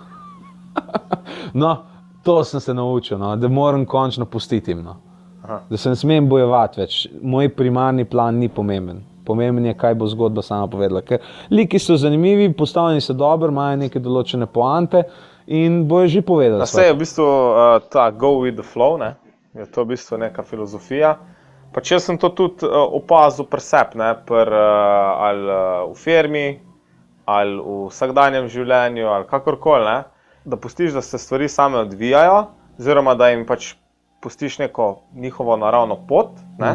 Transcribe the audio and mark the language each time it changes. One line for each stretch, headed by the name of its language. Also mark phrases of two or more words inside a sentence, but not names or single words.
Slovenian: No, to sem se naučil, no, da moram končno pustiti. No. Da se ne smem bojevati več. Moj primarni plan ni pomemben. Pomemben je, kaj bo zgodba sama povedala. Ker liki so zanimivi, postavljeni so dobro, imajo neke določene poante in bojo že povedali. Sej je v bistvu ta
English: go with the flow,
Slovenian: ne? Je to v bistvu neka filozofija. Pač jaz sem to tudi opazil pri sebi, ali v firmi, ali v vsakdanjem življenju, ali kakorkoli, ne? Da pustiš, da se stvari same odvijajo, oziroma da jim pač pustiš neko njihovo naravno pot, ne?